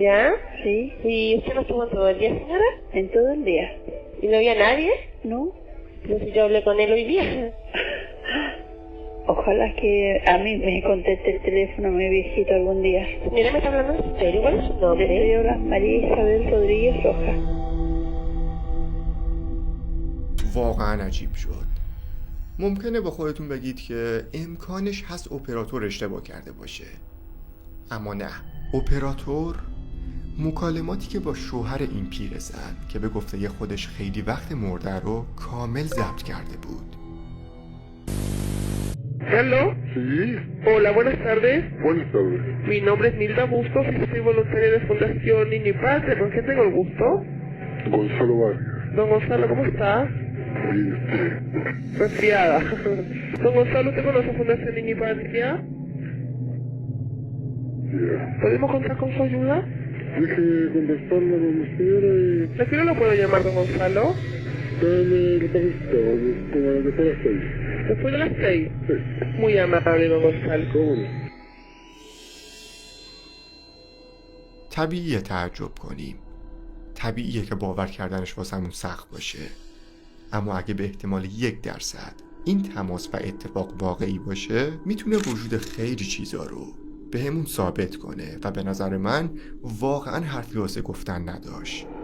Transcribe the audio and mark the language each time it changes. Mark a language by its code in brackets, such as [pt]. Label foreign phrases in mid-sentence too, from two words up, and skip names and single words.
[es] ¿Y usted no estuvo en todo el día, señora? En todo el día. ¿Y no había nadie? No. Pero si yo hablé con él hoy día. Ojalá que a mí me conteste el teléfono mi viejito algún día. Señora, ¿me está hablando en serio? ¿Cuál es su Le nombre? estoy hablando María Isabel Rodríguez Rojas. [fa] واقعا عجیب شد. ممکنه با خودتون بگید که امکانش هست اپراتور اشتباه کرده باشه، اما نه. اپراتور مکالماتی که با شوهر این پیرزن که به گفته خودش خیلی وقت مرده رو کامل ضبط کرده بود. [es] ¿Aló? Sí, Hola, buenas tardes. buenas tardes. Mi nombre es Milda Bustos y soy voluntaria de Fundación Niño y Patria. ¿Con quién tengo el gusto? Gonzalo Vargas. Don Gonzalo, ¿cómo está? ¿Y usted? Resfriada. Don Gonzalo, ¿usted conoce Fundación Niño y Patria? Ya. ¿Podemos contar con su ayuda? Déjeme contestarla con mi señora y ¿A qué hora lo puedo llamar, don Gonzalo? dame el papelito, como a las 6. Después de las 6. Sí, Muy amable, don Gonzalo. cómo no. [fa] طبیعیه تعجب کنیم، طبیعیه که باور کردنش واسمون سخت باشه، اما اگه به احتمال 1% این تماس و اتفاق واقعی باشه میتونه وجود خیلی چیزا رو به همون ثابت کنه و به نظر من واقعا حرفی واسه گفتن نداشت.